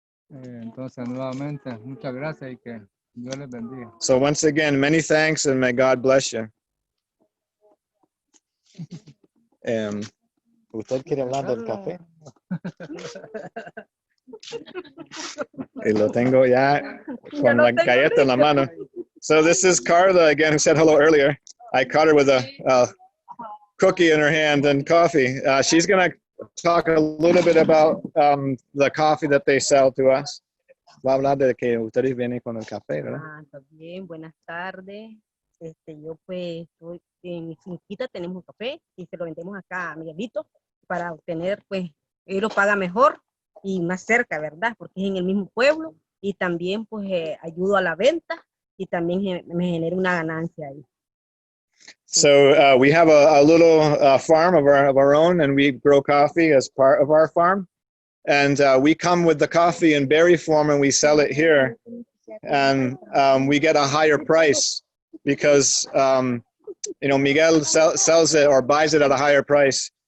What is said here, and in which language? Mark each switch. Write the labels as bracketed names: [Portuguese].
[Spanish] Entonces, nuevamente, muchas gracias y que Dios les bendiga. [English] So once again, many thanks and may God bless you. [Spanish] ¿Usted quiere hablar del café? Y lo tengo ya con la galleta en la mano. [English] So this is Carla again, who said hello earlier. I caught her with a cookie in her hand and coffee. She's going to talk a little bit about the coffee that they sell to us. [Spanish] Va a hablar de que ustedes vienen con el café, ¿verdad? También, buenas tardes. Yo pues en mi finquita tenemos café y se lo vendemos acá a Miguelito para obtener, pues, él lo paga mejor y más cerca, ¿verdad? Porque es en el mismo pueblo y también pues ayudo a la venta y también me genera una ganancia ahí. [English] So we have a little farm of our own, and we grow coffee as part of our farm. And we come with the coffee in berry form and we sell it here. And we get a higher price because, Miguel sells it or buys it at a higher price.